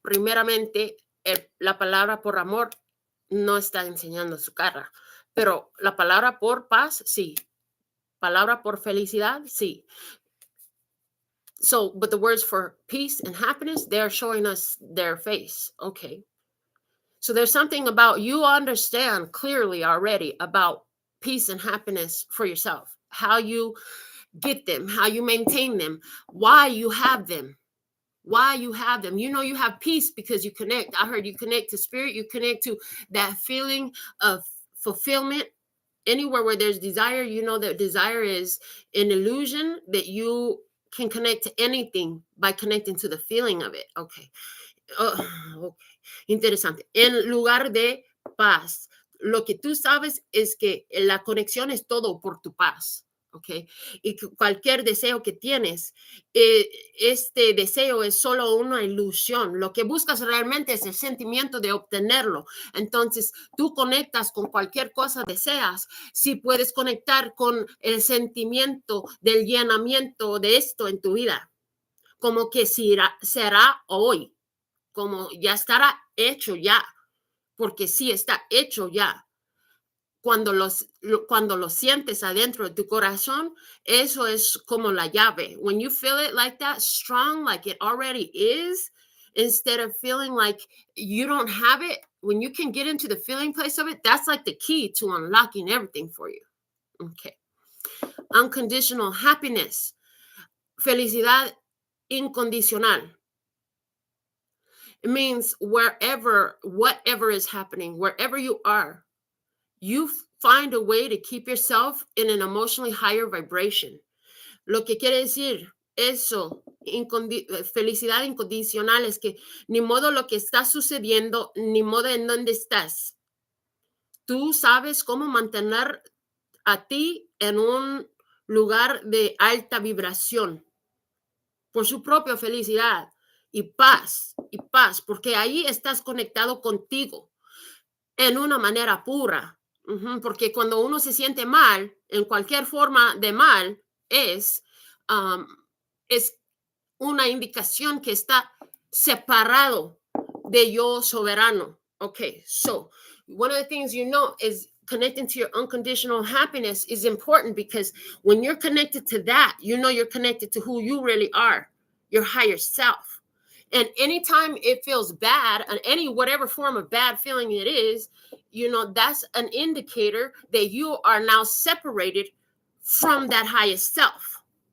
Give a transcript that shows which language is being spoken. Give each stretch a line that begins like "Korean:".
Spanish: Primeramente, la palabra por amor no está enseñando su cara, pero la palabra por paz, sí. Palabra por felicidad, sí.
English: So, but the words for peace and happiness, they're showing us their face. Okay. So there's something about, you understand clearly already about peace and happiness for yourself, how you get them, how you maintain them, why you have them. You know you have peace because you connect. I heard you connect to spirit. You connect to that feeling of fulfillment. Anywhere where there's desire, you know that desire is an illusion, that you can connect to anything by connecting to the feeling of it. Okay. Okay. Interesante.
Spanish: En lugar de paz, lo que tú sabes es que la conexión es todo por tu paz. ¿ok? Y cualquier deseo que tienes, este deseo es solo una ilusión. Lo que buscas realmente es el sentimiento de obtenerlo. Entonces, tú conectas con cualquier cosa deseas, si puedes conectar con el sentimiento del llenamiento de esto en tu vida, como que será hoy, como ya estará hecho ya, porque sí está hecho ya. Cuando lo sientes adentro de tu corazón, eso es como la llave.
English: When you feel it like that, strong, like it already is, instead of feeling like you don't have it, when you can get into the feeling place of it, that's like the key to unlocking everything for you. Okay. Unconditional happiness.
Spanish: Felicidad incondicional.
English: It means whatever is happening, wherever you are, you find a way to keep yourself in an emotionally higher vibration.
Spanish: Lo que quiere decir eso, felicidad incondicional, es que ni modo lo que está sucediendo, ni modo en dónde estás. Tú sabes cómo mantener a ti en un lugar de alta vibración por su propia felicidad y paz, porque ahí estás conectado contigo en una manera pura. Porque cuando uno se siente mal, en cualquier forma de mal, es una indicación que está separado de yo soberano.
English: Okay, so one of the things is connecting to your unconditional happiness is important, because when you're connected to that, you're connected to who you really are, your higher self. And anytime it feels bad, and whatever form of bad feeling it is, that's an indicator that you are now separated from that highest self.